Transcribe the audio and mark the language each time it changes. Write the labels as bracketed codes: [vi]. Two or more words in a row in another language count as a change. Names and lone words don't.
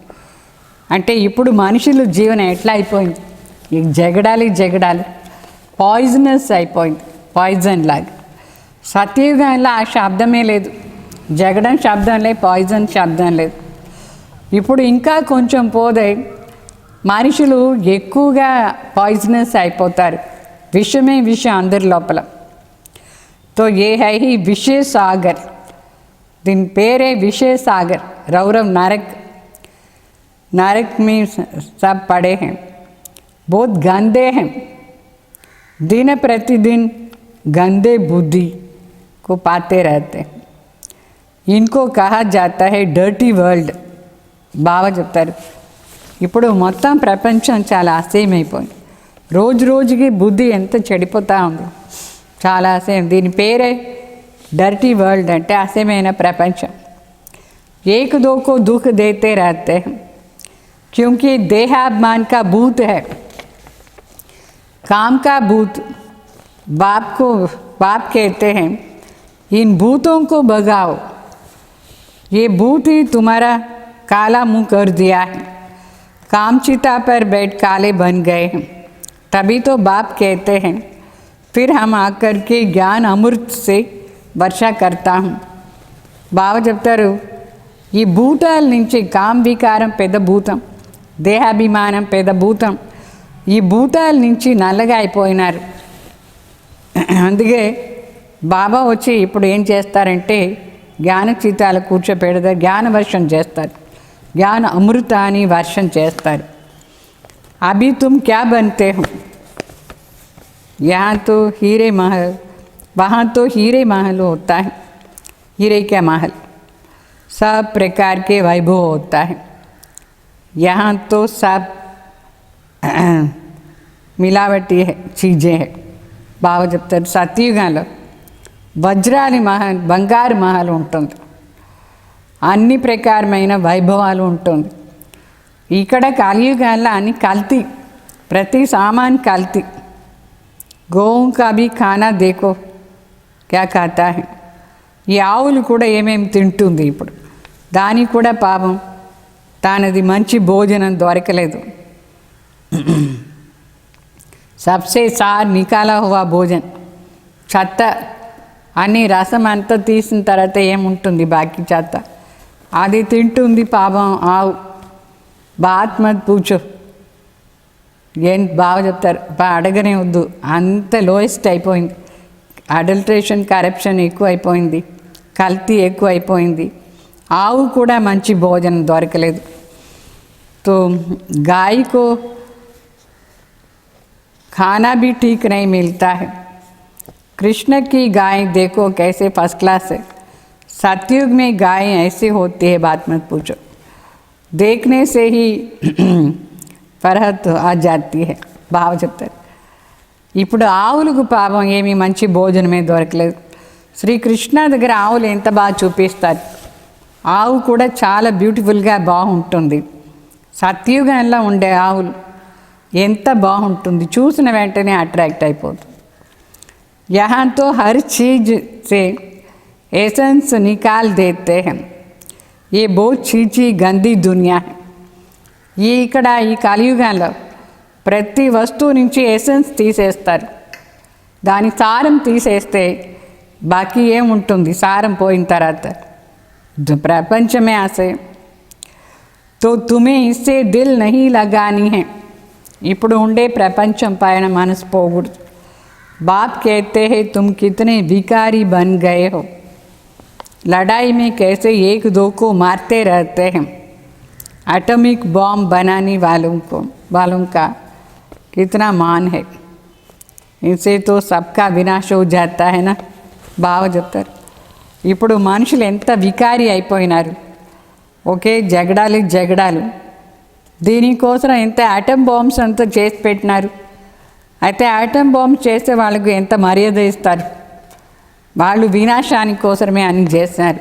[te] అంటే ఇప్పుడు మనుషుల జీవనం ఎట్లా అయిపోయింది, ఈ జగడాలి పాయిజనస్ అయిపోయింది, పాయిజన్ లాగా. సత్యయుగంలో ఆ శబ్దమే లేదు, జగడం శబ్దం లేదు, పాయిజన్ శబ్దం లేదు. ఇప్పుడు ఇంకా కొంచెం పోదే మనుషులు ఎక్కువగా పాయిజనస్ అయిపోతారు, విషమే విషం అందరి లోపల. [hi] तो ये है ही विषय सागर, दिन पेरे विषय सागर. रौरव नरक में सब पड़े हैं, बहुत गंदे हैं. दिन प्रतिदिन गंदे बुद्धि को पाते रहते हैं। इनको कहा जाता है [en] dirty world. [te] బాగా చెప్తారు. ఇప్పుడు మొత్తం ప్రపంచం చాలా అసహ్యమైపోయింది. రోజు రోజుకి బుద్ధి ఎంత చెడిపోతూ ఉంది, చాలా అసహ్యం. దీని పేరే [en] dirty world, [te] అంటే అసహ్యమైన ప్రపంచం. [hi] एक दो को दुख देते रहते हैं क्योंकि देहाभिमान का भूत है, काम का भूत. बाप कहते हैं इन भूतों को भगाओ, ये भूत ही तुम्हारा काला मुंह कर दिया है, कामचिता पर बैठ काले बन गए हैं. तभी तो बाप कहते हैं फिर हम आकर के ज्ञान अमृत से वर्षा करता हूँ. [te] బాగా చెప్తారు, ఈ భూతాల నుంచి కామ వికారం పెద్ద భూతం, దేహాభిమానం పెద్ద భూతం. ఈ భూతాల నుంచి నల్లగా అయిపోయినారు. అందుకే బాబా వచ్చి ఇప్పుడు ఏం చేస్తారంటే జ్ఞాన చితాలు కూర్చోపెడతారు, జ్ఞాన వర్షం చేస్తారు, జ్ఞాన అమృతాన్ని వర్షం చేస్తారు. [hi] अभी तुम क्या बनते हो, यहाँ तो हीरे महल, वहाँ तो हीरे महल होता है, हीरे का महल, सब प्रकार के वैभव होता है. यहाँ तो सब मिलावटी है चीज़ें हैं. [te] బాగా చెప్తారు, సత్యుగంలో వజ్రాలి మహల్, బంగారు మహల్ ఉంటుంది, అన్ని ప్రకారమైన వైభవాలు ఉంటుంది. ఇక్కడ కలియుగంలో అన్ని కల్తీ, ప్రతి సామాన్ కల్తీ. [hi] गऊ का भी खाना देखो क्या खाता है. [te] ఈ ఆవులు కూడా ఏమేమి తింటుంది ఇప్పుడు, దానికి కూడా పాపం తానది మంచి భోజనం దొరకలేదు. [hi] सबसे सार निकाला हुआ भोजन, [te] చెత్త. అన్ని రసం అంతా తీసిన తర్వాత ఏముంటుంది బాకీ చెత్త, అది తింటుంది పాపం ఆవు. [hi] बात मत पूछो, [te] ఏం బాగా చెప్తారు, అడగనే వద్దు, అంత లోయెస్ట్ అయిపోయింది. [en] adulteration, corruption [te] ఎక్కువ అయిపోయింది, కల్తీ ఎక్కువ అయిపోయింది. ఆవు కూడా మంచి భోజనం దొరకలేదు. [hi] तो गाय को खाना भी ठीक नहीं मिलता है. कृष्ण की गाय देखो कैसे [en] first class [hi] है. सतयुग में गाय ऐसे होती है, बात मत पूछो, देखने से ही फ़रहत आ जाती है. [te] బాగా చెప్తారు. ఇప్పుడు ఆవులకు పాపం ఏమీ మంచి భోజనమే దొరకలేదు. శ్రీకృష్ణ దగ్గర ఆవులు ఎంత బాగా చూపిస్తారు. ఆవు కూడా చాలా బ్యూటిఫుల్గా బాగుంటుంది. సత్యుగంలో ఉండే ఆవులు ఎంత బాగుంటుంది, చూసిన వెంటనే అట్రాక్ట్ అయిపోతుంది. [hi] यहाँ तो हर चीज़ से एसेंस निकाल देते हैं, ये बहुत चीची गंदी दुनिया है. [te] ఇక్కడ ఈ కలియుగంలో ప్రతి వస్తువు నుంచి ఎసెన్స్ తీసేస్తారు, దాని సారం తీసేస్తే బాకీ ఏముంటుంది, సారం పోయిన తర్వాత ప్రపంచమే ఆశే. [hi] तो तुम्हें इससे दिल नहीं लगानी है. [te] ఇప్పుడు ఉండే ప్రపంచం పైన మనసు పోకూడదు. [hi] బాప్ कहते हैं तुम कितने भिखारी बन गए हो, लड़ाई में कैसे एक दो को मारते रहते हैं. [en] atomic bomb [hi] बनाने वालों का कितना मान है, इनसे तो सबका विनाश हो जाता है ना. [te] బాగా చెప్తారు. ఇప్పుడు మనుషులు ఎంత వికారి అయిపోయినారు, ఒకే జగడాలు. దీనికోసం ఎంత [en] atom bombs [te] అంతా చేసి పెట్టినారు. అయితే [en] atom bombs [te] చేసే వాళ్ళకు ఎంత మర్యాద ఇస్తారు, వాళ్ళు వినాశానికి కోసమే అన్ని చేస్తున్నారు.